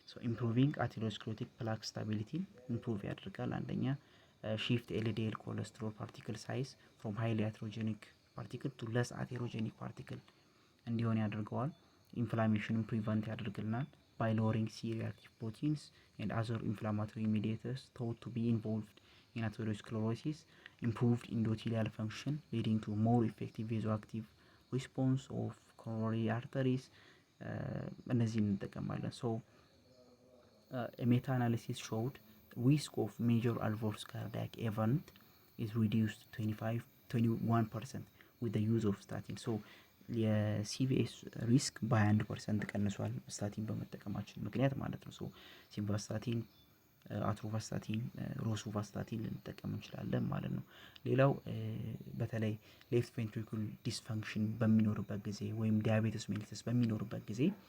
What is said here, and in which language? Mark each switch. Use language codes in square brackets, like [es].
[en] ኢምፕሩቪንግ አቴሮስክሌሮቲክ ፕላክ ስታቢሊቲን ኢምፕሩቭ ያደርጋል። አንደኛ ሺፍት ኤልዲኤል ኮሌስትሮል ፓርቲክል ሳይዝ ፍሮም ሃይሊ አቴሮጀኒክ ፓርቲክል ቱ ለስ አቴሮጀኒክ ፓርቲክል እንዲሆን ያደርገዋል። ኢንፍላሜሽንን ፕሪቨንት ያደርግልናል by lowering C-reactive proteins and other inflammatory mediators thought to be involved in atherosclerosis, improved endothelial function leading to more effective vasoactive response of coronary arteries. [am] እነዚህን እንጠቀማለን። [en] so a meta-analysis showed risk of major adverse cardiac event is reduced 21% with the use of statin. [am] so የሲቪኤስ ሪስክ በ21% ቀንሷል ስታቲን በመጠቀማችን ምክንያት ማለት ነው። ሲምቫስታቲን፣ አትሮቫስታቲን፣ ሮሱቫስታቲን ልንጠቀም እንችላለን ማለት ነው። ሌላው በተለይ ሌፍት ቬንትሪኩል ዲስፈንክሽን በሚኖርበት ጊዜ ወይም ዲያቤተስ ሜሊተስ በሚኖርበት ጊዜ